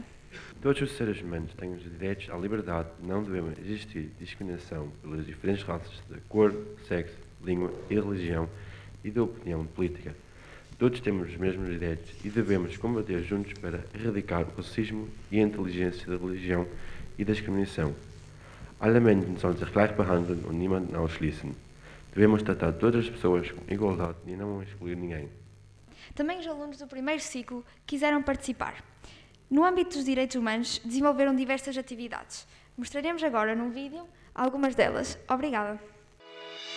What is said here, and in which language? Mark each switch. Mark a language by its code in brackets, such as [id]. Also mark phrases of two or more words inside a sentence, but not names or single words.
[pt] Todos os seres humanos têm os direitos à liberdade. Não devemos existir discriminação pelas diferentes raças de cor, sexo, língua e religião e de opinião política. Todos temos os mesmos direitos e devemos combater juntos para erradicar o racismo e a inteligência da religião e da discriminação. [de] Alle Menschen sollen sich gleich behandeln und niemanden ausschließen. [pt] Devemos tratar todas as pessoas com igualdade e não excluir ninguém. Também os alunos do primeiro ciclo quiseram participar. No âmbito dos direitos humanos, desenvolveram diversas atividades. Mostraremos agora num vídeo algumas delas.